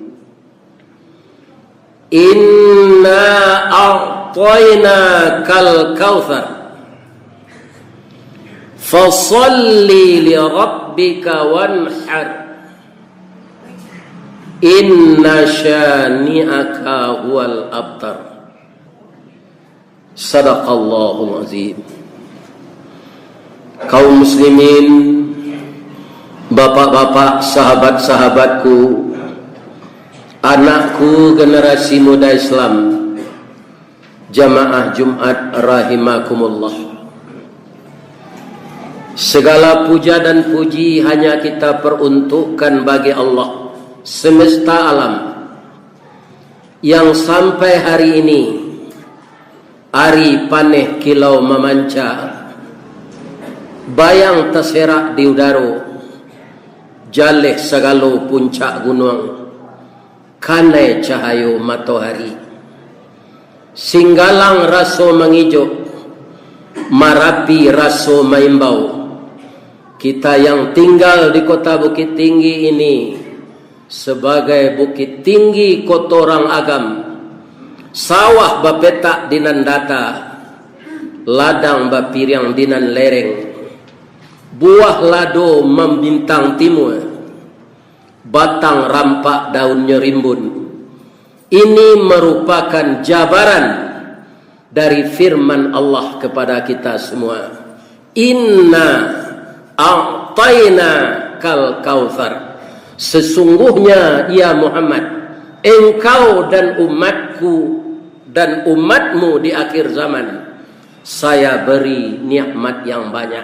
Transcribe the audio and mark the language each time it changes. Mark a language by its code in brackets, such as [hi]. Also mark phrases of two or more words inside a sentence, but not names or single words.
[ar] إنا أعطيناك الكوثر فصل لربك وانحر إن شانئك هو الأبتر. صدق الله العظيم. [id] Kaum muslimin, bapak-bapak, sahabat-sahabatku, anakku generasi muda Islam, jamaah Jumat rahimakumullah. Segala puja dan puji hanya kita peruntukkan bagi Allah semesta alam yang sampai hari ini, [min] ari paneh kilau memancar, bayang terserak di udara, jaleh segala puncak gunung, kanai cahayu matahari, singgalang raso mengijo, marapi raso maimbau. [id] Kita yang tinggal di kota Bukit Tinggi ini sebagai [min] Bukit Tinggi kotorang agam, sawah bapetak dinan data, ladang bapiriang dinan lereng, buah lado membintang timur, batang rampak daunnya rimbun. [id] Ini merupakan jabaran dari firman Allah kepada kita semua. [ar] إنا أعطيناك الكوثر. [id] Sesungguhnya ya Muhammad, engkau dan umatku dan umatmu di akhir zaman, saya beri nikmat yang banyak.